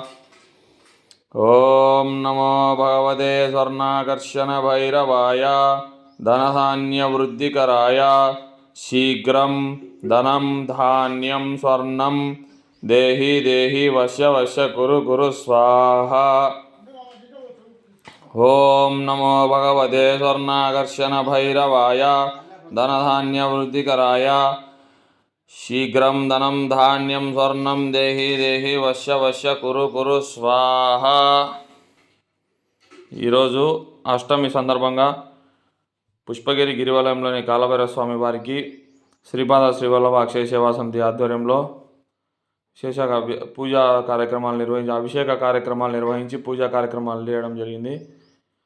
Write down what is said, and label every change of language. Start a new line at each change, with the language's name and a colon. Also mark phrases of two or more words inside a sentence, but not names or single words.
Sanskrit: ओम नमो भगवते स्वर्णाकर्षण भैरवाय धनधान्यवृद्धिकराय शीघ्रं धनं धान्यं स्वर्णं देहि देहि वश्य वश्य कुरु कुरु स्वाहा। ओम नमो भगवते स्वर्णाकर्षण भैरवाय धनधान्यवृद्धिकराय शीघ्रं धनं धान्यं स्वर्णं देहि देहि वश्य वश्य कुरु कुरु स्वाहा।
Telugu: ఈరోజు అష్టమి సందర్భంగా పుష్పగిరి గిరివలయంలోని కాలభైరవ స్వామి వారికి శ్రీపాద శ్రీవల్లభ అక్షయ సేవా సమితి ఆధ్వర్యంలో విశేష పూజా కార్యక్రమాలు నిర్వహించి అభిషేక కార్యక్రమాలు నిర్వహించి పూజా కార్యక్రమాలు చేయడం జరిగింది.